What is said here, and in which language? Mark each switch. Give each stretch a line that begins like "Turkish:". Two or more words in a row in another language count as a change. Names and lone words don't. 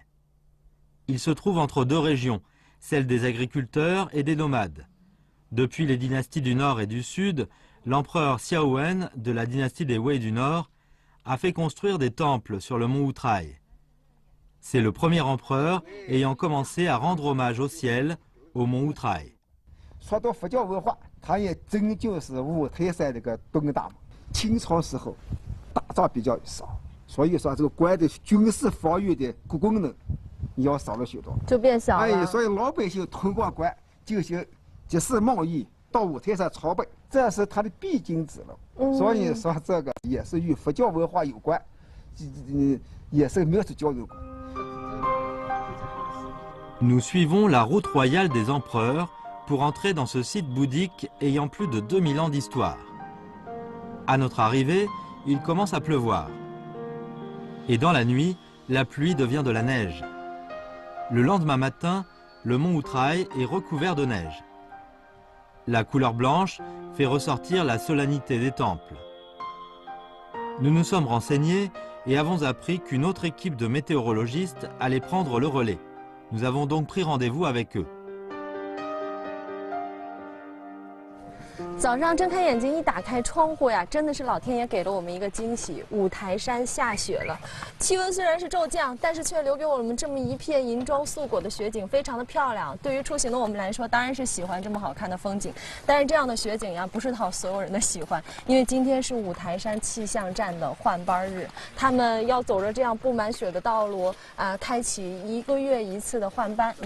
French: Il se trouve entre 2 régions, celle des agriculteurs et des nomades. Depuis les dynasties du Nord et du Sud, l'empereur Xiaowen de la dynastie des Wei du Nord a fait construire des temples sur le mont Outraï. C'est le premier empereur ayant commencé à rendre hommage au ciel au mont Outraï.
Chinese: 说到佛教文化，它也真就是五台山这个东大门。清朝时候打仗比较少，所以说这个关的军事防御的功能要少了许多，就变小了。所以老百姓通过关进行 即是贸易到五台山朝拜，这是它的必经之路。所以说这个也是与佛教文化有关，也是民俗交流。
French: Nous suivons la route royale des empereurs pour entrer dans ce site bouddhique ayant plus de 2000 ans d'histoire. À notre arrivée, il commence à pleuvoir. Et dans la nuit, la pluie devient de la neige. Le lendemain matin, le mont Outraï est recouvert de neige. La couleur blanche fait ressortir la solennité des temples. Nous nous sommes renseignés et avons appris qu'une autre équipe de météorologistes allait prendre le relais. Nous avons donc pris rendez-vous avec eux.
Chinese: 早上睁开眼睛一打开窗户呀，真的是老天爷给了我们一个惊喜，五台山下雪了。气温虽然是骤降，但是却留给我们这么一片银装素裹的雪景，非常的漂亮。对于出行的我们来说，当然是喜欢这么好看的风景。但是这样的雪景呀，不是讨所有人的喜欢，因为今天是五台山气象站的换班日，他们要走着这样布满雪的道路开启1个月一次的换班。